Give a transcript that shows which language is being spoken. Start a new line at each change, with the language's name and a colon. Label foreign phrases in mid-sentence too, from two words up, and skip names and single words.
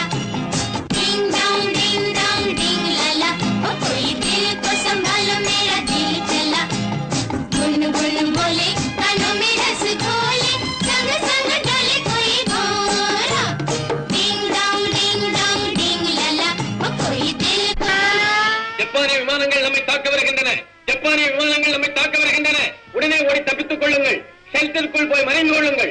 Hindi: डिंग डोंग डिंग लला, ओ कोई दिल को संभालो मेरा दिल चला। गुन गुन बोले, कानों में रस घोले, संग संग डोले कोई भौरा। डिंग डोंग डिंग लला, ओ कोई दिल को।
Tamil: ஜப்பானிய விமானங்கள் நம்மை தாக்க வருகின்றன. ஜப்பானிய விமானங்கள் நம்மை தாக்க வருகின்றன. உடனே ஓடி தப்பித்துக் கொள்ளுங்கள். ஷெல்டருக்குள் போய் மறைந்து கொள்ளுங்கள்.